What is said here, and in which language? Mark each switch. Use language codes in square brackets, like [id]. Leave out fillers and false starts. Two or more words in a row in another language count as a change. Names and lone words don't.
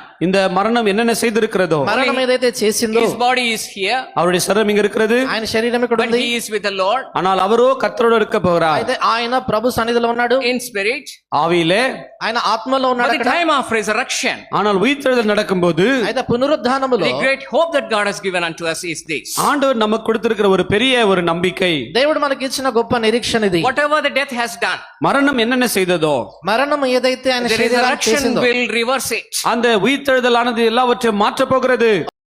[ta] இந்த மரணம் என்னென்ன செய்திருக்கிறதோ, [te] మరణం ఏదైతే చేసిందో, [en] his body is here, [ta] அவருடைய சரீரம் இங்க இருக்கிறது, [te] ఆయన శరీరం ఇక్కడ [en] but [te] ఉంది, [en] he is with the Lord. [ta] ஆனால் அவரோ கர்த்தரோடு இருக்க போகிறார். [te] అయితే ఆయన ప్రభు సన్నిధిలో ఉన్నాడు, [en] In spirit. [ta] ஆவியிலே, [te] ఆయన ఆత్మలో [en] But [te] ఉన్నాడు [en] the [te] అక్కడ. [en] time of resurrection, [ta] ஆனால் உயிர்த்தெழுதல் நடக்கும்போது [te] అయితే పునరుద్ధానములో [en] the great hope that God has given unto us is this: [ta] ஆண்டவர் நமக்கு கொடுத்திருக்கிற ஒரு பெரிய ஒரு நம்பிக்கை, [te] దేవుడు మనకి ఇచ్చిన గొప్ప నిరీక్షణ ఇది. [en] whatever the death has done, [ta] மரணம் என்னென்ன செய்ததோ, [te] మరణం ఏదైతే ఆయన [en] the [te] శరీరాన్ని [en] resurrection [te] చేసిందో, [en] will reverse it. [ta] அந்த உயிர்த்தெழுதலானது எல்லாவற்றையும் மாற்றப் போகிறது.